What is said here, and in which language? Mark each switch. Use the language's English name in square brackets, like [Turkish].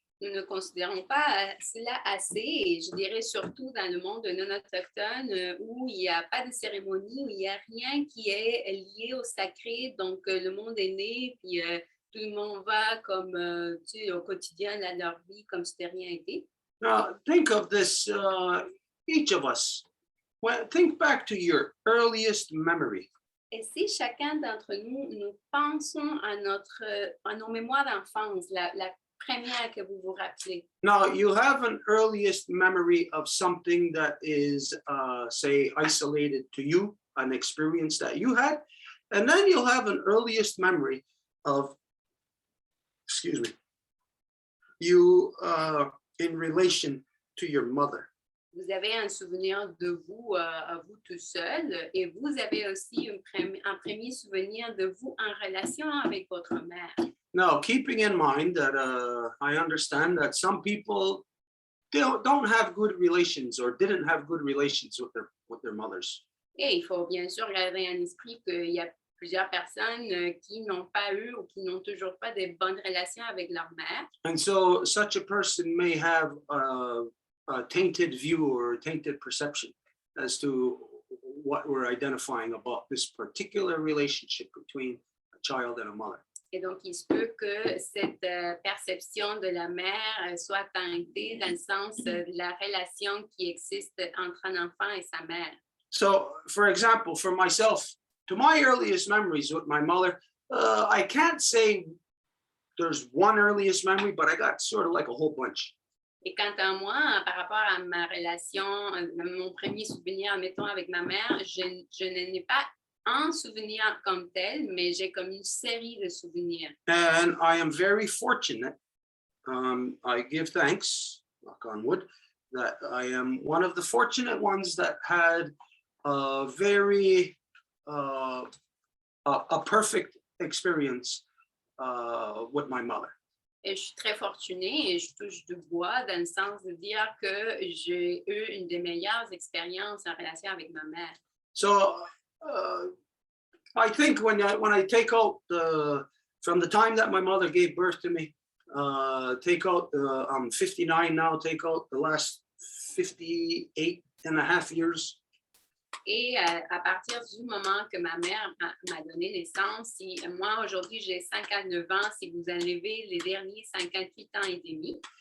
[French] nous ne considérons pas cela assez, et je dirais surtout dans le monde non autochtone où il n'y a pas de cérémonie, où il n'y a rien qui est lié au sacré, donc le monde est né, puis tout le monde va comme tu sais, au quotidien dans leur vie comme si de rien été. [English] Now, think of this, each of us. Think back to your earliest memory. [French] Et si chacun d'entre nous, nous pensons à nos mémoires d'enfance, la première que vous vous rappelez. [English] Now, you have an earliest memory of something that is, say, isolated to you, an experience that you had, and then you'll have an earliest memory of, you in relation to your mother. [French] Vous avez un souvenir de vous, à vous tout seul, et vous avez aussi un premier souvenir de vous en relation avec votre mère. [English] Now, keeping in mind that I understand that some people don't have good relations or didn't have good relations with their mothers. [French] Et il faut bien sûr garder en esprit qu'il y a plusieurs personnes qui n'ont pas eu ou qui n'ont toujours pas de bonnes relations avec leur mère. [English] And so such a person may have a tainted view or a tainted perception as to what we're identifying about this particular relationship between a child and a mother. [French] Et donc, il se peut que cette perception de la mère soit teintée dans le sens de la relation qui existe entre un enfant et sa mère. [English] So, for example, for myself, to my earliest memories with my mother, I can't say there's one earliest memory, but I got sort of like a whole bunch. [French] Et quant à moi, par rapport à ma relation, mon premier souvenir, admettons, avec ma mère, je n'en ai pas un souvenir comme tel, mais j'ai comme une série de souvenirs. [English] And I am very fortunate. I give thanks, knock on wood, that I am one of the fortunate ones that had a very a perfect experience with my mother. [French] Et je suis très fortunée et je touche du bois dans le sens de dire que j'ai eu une des meilleures expériences en relation avec ma mère. [English] So I think when I take out from the time that my mother gave birth to me, take out I'm 59 now, take out the last 58 and a half years. [French] Et à partir du moment que ma mère m'a donné naissance, si moi aujourd'hui j'ai 59 ans, si vous enlevez les derniers 58 ans et demi.